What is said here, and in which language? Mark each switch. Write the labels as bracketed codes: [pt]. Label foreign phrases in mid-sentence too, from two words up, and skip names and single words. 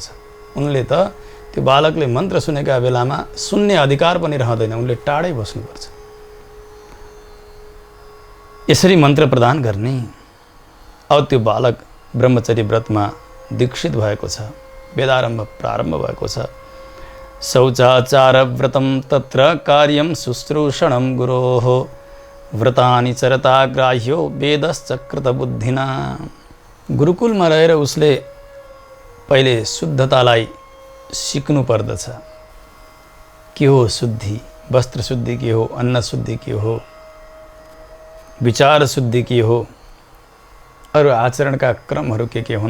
[ne] उनले त त्यो बालकले मन्त्र सुनेका बेलामा सुन्ने अधिकार पनि रहँदैन, उनले टाढै बस्नुपर्छ। यसरी मन्त्र प्रदान गर्ने। अब त्यो बालक ब्रह्मचर्य व्रतमा दीक्षित भएको छ, वेदारम्भ प्रारम्भ भएको छ। [sa] शौचाचार व्रतं तत्र कार्यं शुश्रूषणं गुरोः व्रतानि चरता ग्राह्यो वेदश्चक्रत बुद्धिना। [ne] गुरुकुलमा रहेर उसले पहिले शुद्धतालाई सिक्नु पर्दछ। के हो शुद्धि? वस्त्र शुद्धि के हो? अन्न शुद्धि के हो? विचार शुद्धि के हो? अरू आचरणका क्रमहरू के हुन्?